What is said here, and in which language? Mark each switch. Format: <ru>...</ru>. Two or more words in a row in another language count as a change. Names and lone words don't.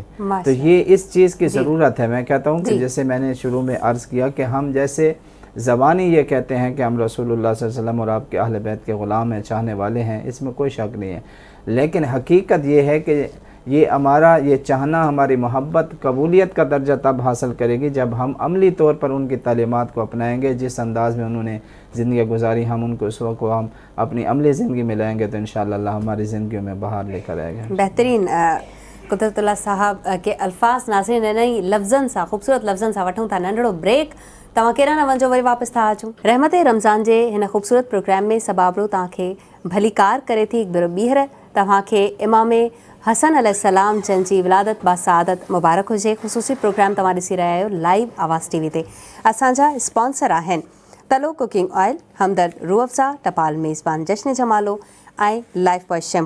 <ur>تو یہ اس چیز کی ضرورت ہے، میں کہتا ہوں کہ جیسے میں نے شروع میں عرض کیا کہ ہم جیسے زبانی یہ کہتے ہیں کہ ہم رسول اللہ صلی اللہ علیہ وسلم اور آپ کے اہل بیت کے غلام ہیں، چاہنے والے ہیں، اس میں کوئی شک نہیں ہے، لیکن حقیقت یہ ہے کہ یہ ہمارا یہ چاہنا ہماری محبت قبولیت کا درجہ تب حاصل کرے گی جب ہم عملی طور پر ان کی تعلیمات کو اپنائیں گے، جس انداز میں انہوں نے زندگی گزاری ہم ان کو اس وقت کو ہم اپنی عملی زندگی میں لائیں گے تو انشاءاللہ اللہ ہماری زندگیوں میں بہار لے کر آئے گا۔ بہترین قدرت اللہ صاحب کے الفاظ</ur> <sd>ناظرین نہیں لفظن سا خوبصورت لفظن سا وٹھوں تھا ننढड़ो ब्रेक तव्हां केरा न वञो वरी वापसि था अचूं। रहमत रमज़ान जे हिन ख़ूबसूरत प्रोग्राम में सबाबरो तव्हांखे भलीकार करे थी हिकु भेरो ॿीहर तव्हांखे इमाम हसन अलैहिस्सलाम जंहिंजी विलादत बासआदत मुबारक हुजे। ख़ुसूसी प्रोग्राम तव्हां ॾिसी रहिया आहियो लाइव आवाज़ टीवी ते। असांजा स्पॉन्सर आहिनि तलो कुकिंग ऑयल, हमदर्द रूह अफ़ज़ा, टपाल मेज़बान जश्न जमालो ऐं लाइफ बॉय शैम्पू।</sd>